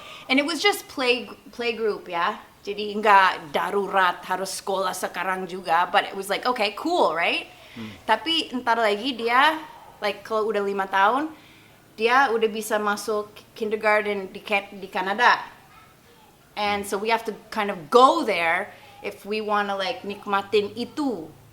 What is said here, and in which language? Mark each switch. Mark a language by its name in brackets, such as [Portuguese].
[English] And it was just playgroup ya. [Indonesian] Jadi nggak darurat harus sekolah sekarang juga. [English] But it was like, okay, cool, right? [Indonesian] Tapi ntar lagi dia, like kalau udah 5 tahun, dia udah bisa masuk kindergarten di Kanada. [English] And so we have to kind of go there if we want to like [Indonesian] nikmatin itu.